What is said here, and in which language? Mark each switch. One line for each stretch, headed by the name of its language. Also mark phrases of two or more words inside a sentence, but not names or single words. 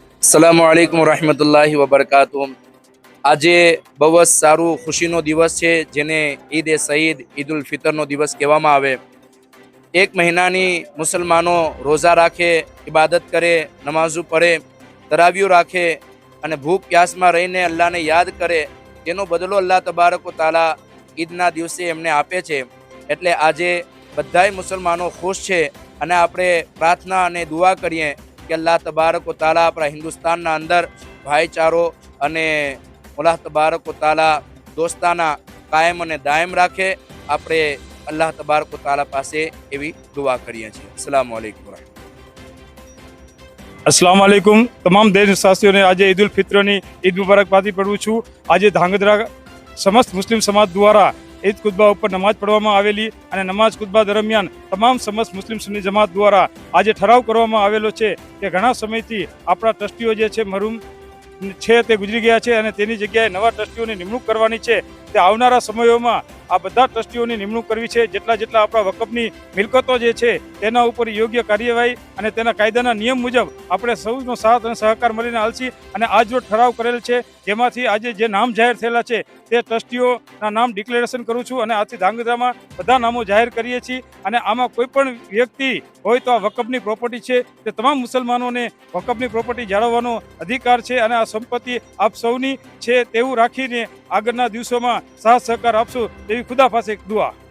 Arabic: السلام عليكم رحمة الله و بركاته.
Gujarati: આજે બહુ જ સારું ખુશીનો દિવસ છે, જેને ઈદ એ સઈદ ઈદ ઉલ ફિતરનો દિવસ કહેવામાં આવે। એક મહિનાની મુસલમાનો રોઝા રાખે, ઇબાદત કરે, નમાઝો પઢે, તરાવીઓ રાખે અને ભૂખ પ્યાસમાં રહીને અલ્લાહને યાદ કરે, તેનો બદલો
Arabic: الله تبارك و تعالى
Gujarati: ઈદના દિવસે એમને આપે છે। એટલે આજે બધાય મુસલમાનો ખુશ છે અને આપણે પ્રાર્થના અને દુઆ કરીએ કે
Arabic: الله تبارك و تعالى
Gujarati: આપણા હિન્દુસ્તાનના અંદર ભાઈચારો અને
Arabic: الله تبارك و تعالى
Gujarati: દોસ્તાના કાયમ અને દાયમ રાખે। આપણે
Arabic: الله تبارك و تعالى
Gujarati: પાસે એવી દુઆ કરીએ છીએ।
Arabic: السلام عليكم. السلام عليكم.
Gujarati: તમામ દેશવાસીઓ ને આજ ઈદ ઉલ ફિત્ર ની ઈદ મુબારકબાદી પાઠવું છું। આજ ધાંગધ્રા સમસ્ત મુસ્લિમ સમાજ દ્વારા ઈદ ખુતબા પર નમાજ પઢવામાં આવેલી અને નમાજ ખુતબા દરમિયાન તમામ સમસ્ત મુસ્લિમ સુન્ની જમાત દ્વારા આજ ઠરાવ કરવામાં આવેલો છે કે ઘણા સમયથી આપણા ટ્રસ્ટીઓ જે છે મરૂમ છે તે ગુજરી ગયા છે અને તેની જગ્યાએ નવા ટ્રસ્ટીઓની નિમણૂક કરવાની છે। તે આવનારા સમયોમાં આ બધા ટ્રસ્ટીઓની નિમણૂક કરવી છે। જેટલા જેટલા આપણા વકફની મિલકતો જે છે તેના ઉપર યોગ્ય કાર્યવાહી અને તેના કાયદાના નિયમ મુજબ આપણે સૌનો સાથ અને સહકાર મળીને હાલશી અને આજ જો ઠરાવ કરેલ છે જેમાંથી આજે જે નામ જાહેર થયેલા છે તે ટ્રસ્ટીઓના નામ ડિક્લેરેશન કરું છું અને આથી ધાંગધ્રામાં બધા નામો જાહેર કરીએ છીએ અને આમાં કોઈ પણ વ્યક્તિ હોય તો આ વકફની પ્રોપર્ટી છે તે તમામ મુસલમાનોને વકફની પ્રોપર્ટી જાળવવાનો અધિકાર છે અને આ સંપત્તિ આપ સૌની છે તેવું રાખીને આગળના દિવસોમાં સાથ સહકાર આપશું તેવી ખુદા પાસે દુઆ।